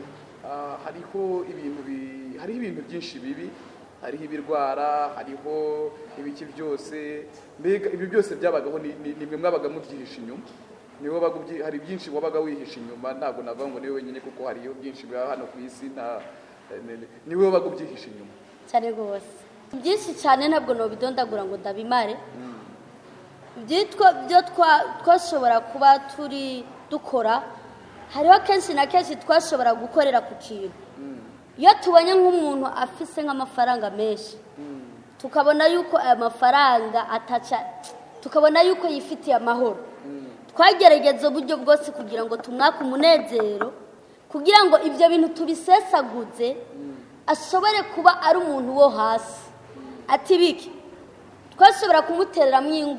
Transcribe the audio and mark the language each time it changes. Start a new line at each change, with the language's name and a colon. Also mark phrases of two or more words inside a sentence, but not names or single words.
Kinyarwanda: Hariho ibintu byinshi bibi hariho ibirwara hariho ibiki byose mbega ibi byose byabagaho nimwe mwabaga mubyihisha inyuma hari byinshi wabaga wihisha inyuma ntabwo navuga ngo niwe wenyine kuko hariyo byinshi bya hano ku isi niwe wabaga ubyihisha inyuma cyane rwose byinshi cyane ntabwo nobidondagura ngo ndabimare byo twashobora kuba turi dukora hariho
Rundi: kenshi na kenshi twashobora gukorera ku kintu iyo tubonye nk'umuntu afise nk'amafaranga menshi tukabona yuko aya mafaranga tukabona yuko yifitiye amahoro twagerageza uburyo bwose kugira ngo tumwake umunezero kugira ngo ibyo bintu tubisesaguze ashobore kuba ari umuntu wo hasi ati biki twashobora kumutereramo